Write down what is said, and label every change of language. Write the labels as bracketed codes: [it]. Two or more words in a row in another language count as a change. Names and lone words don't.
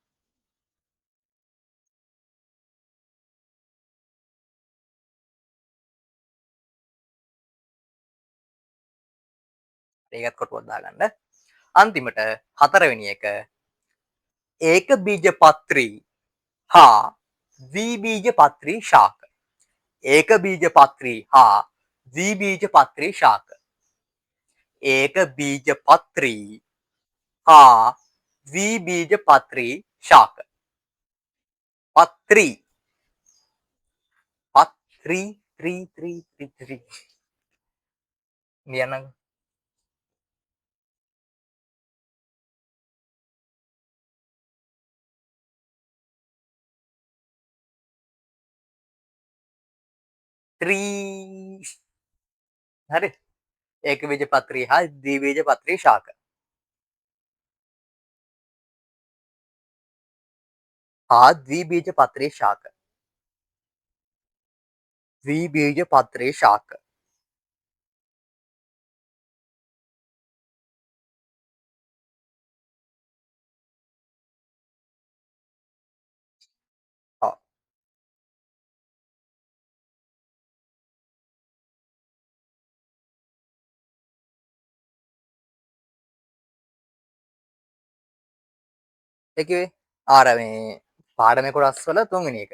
[si] ඒකත් කොටුවක් දාගන්න. අන්තිමට හතරවෙනි එක ඒක බීජපත්‍රී හා ද්විබීජපත්‍රී ශාක. एकबीजपत्री හා ද්විබීජපත්‍රී ශාක. एकबीजपत्री හා ද්විබීජපත්‍රී ශාක. පත්‍රී පත්‍රී ත්‍රී ලියන්නකෝ. ත්‍රී හරි. एकबीजपत्री හා ද්විබීජපත්‍රී ශාක. හා ද්විබීජපත්‍රී ශාක. ද්විබීජපත්‍රී ශාක. ඔව්. ඒ කිව්වේ ආර මේ පාඩමේ කොටස් වල තුන්වෙනි එක.